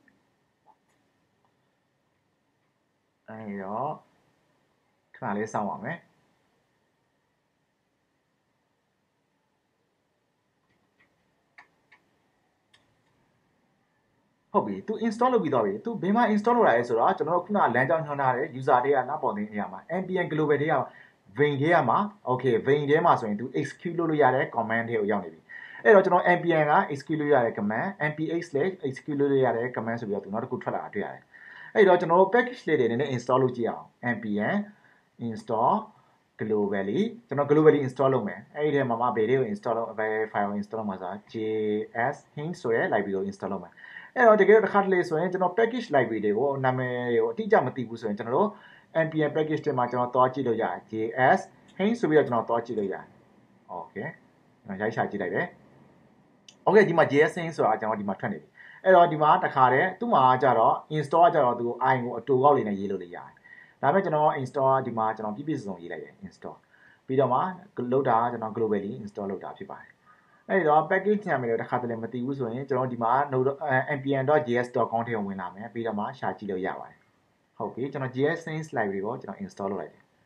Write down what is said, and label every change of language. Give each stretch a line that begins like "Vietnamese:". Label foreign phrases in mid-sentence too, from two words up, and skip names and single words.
Burmese: အဲ့တော့ခဏလေးစောင့်ပါမယ်ဟုတ်ပြီသူ install လုပ်ပြီးသွားပြီသူဘယ်မှာ install လုပ်ရလဲဆိုတော့ကျွန်တော်တို့ခုနလမ်းကြောင်းညွှန်းထားတဲ့ user တွေကနောက်ပေါ်တဲ့နေရာမှာ npm global တွေက vein ထဲမှာ okay vein ထဲမှာဆိုရင်သူ execute လုပ်လို့ရတဲ့ command တွေကိုရောက်နေပြီအဲ့တော့ကျွန်တော် npm က execute လုပ်ရတဲ့ command nph/execute လုပ်ရတဲ့ command ဆိုပြီးတော့သူနောက်တစ်ခုထွက်လာတာတွေ့ရတယ်အဲ့တော့ကျွန်တော်တို့ package လေးတွေနည်းနည်း install လုပ်ကြည့်အောင်
English: npm install globally
Burmese: ကျွန်တော်
English: globally install
Burmese: လုပ်မယ်အဲ့ဒီထဲမှာဘယ်တွေကို install လုပ်ဘယ် file ကို install လုပ်မှာဆိုတာ js hint ဆိုရဲ library ကို install လုပ်မယ်အဲ့တော့တကယ်တော့တစ်ခါတလေဆိုရင်ကျွန်တော်
English: package library
Burmese: တွေကိုနာမည်တွေကိုအတိအကျမသိဘူးဆိုရင်ကျွန်တော်တို့
English: npm package
Burmese: တွေမှာကျွန်တော်သွားကြည့်လို့ရတယ် js hint ဆိုပြီးတော့ကျွန်တော်သွားကြည့်လို့ရတယ် okay ကျွန်တော်ရိုက်ရှာကြည့်လိုက်တယ် okay ဒီမှာ js hint ဆိုတာကျွန်တော်ဒီမှာထွက်နေပြီအဲ့တော့ဒီမှာတစ်ခါတည်းသူ့မှာကြတော့ install ကြတော့သူ i ကိုအတူကောက်လေးနဲ့ရေးလို့ရတယ်ဒါပေမဲ့ကျွန်တော် install ဒီမှာကျွန်တော်ပြည့်ပြည့်စုံရေးလိုက်တယ် install ပြီးတော့မှလုပ်တာကျွန်တော်
English: globally install
Burmese: လုပ်တာဖြစ်ပါတယ်အဲ့ဒီတော့ package နာမည်တွေတစ်ခါတလေမသိဘူးဆိုရင်ကျွန်တော်ဒီမှာ npm.js.conf ထဲဝင်လာမယ်ပြီးတော့မှရှာကြည့်လို့ရပါတယ်ဟုတ်ပြီကျွန်တော် js hint library ကိုကျွန်တော် install လုပ်လိုက်တယ်